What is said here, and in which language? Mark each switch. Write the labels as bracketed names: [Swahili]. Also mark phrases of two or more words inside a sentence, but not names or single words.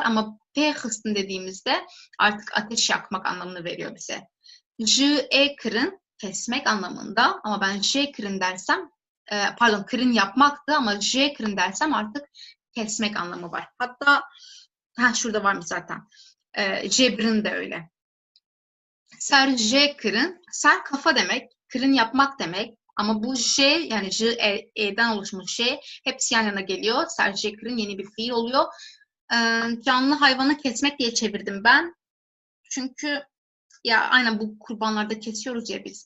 [Turkish] Ama [Kurdish] P hıstın [Turkish] dediğimizde artık ateş yakmak anlamını veriyor bize. Kırın kesmek anlamında, ama ben kırın dersem, kırın yapmaktı ama kırın dersem artık kesmek anlamı var. Hatta şurada varmış zaten. Cebrin de öyle. [Kurdish] Ser kırın, [Turkish] ser kafa demek, kırın yapmak demek. Ama bu yani e'den oluşmuş hepsi yan yana geliyor. [Kurdish] Ser kırın [Turkish] yeni bir fiil oluyor. Canlı hayvanı kesmek diye çevirdim ben. Çünkü ya aynen bu kurbanlarda kesiyoruz ya biz.